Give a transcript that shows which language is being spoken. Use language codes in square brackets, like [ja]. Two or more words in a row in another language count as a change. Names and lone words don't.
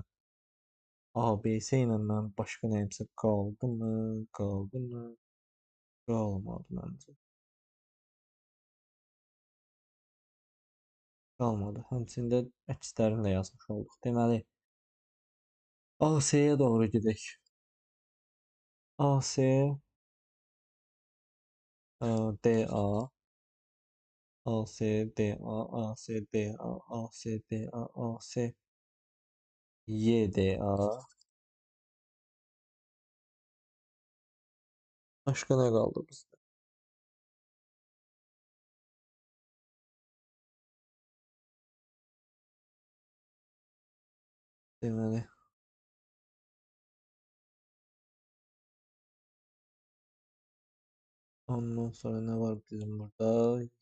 [az] A, B, C ilə mən başqa nəyimsə qaldı mı? Qaldı mı? Qalmadı məncə. Qalmadı. Həmçində əkslərini də yazmış olduq. Deməli, AC-yə doğru gedək. AC, DA, AC, DA, AC, DA, AC, DA, AC, YDA. Başqa nə qaldı bizdə? Deməli, ondan sonra nə var bizim burada?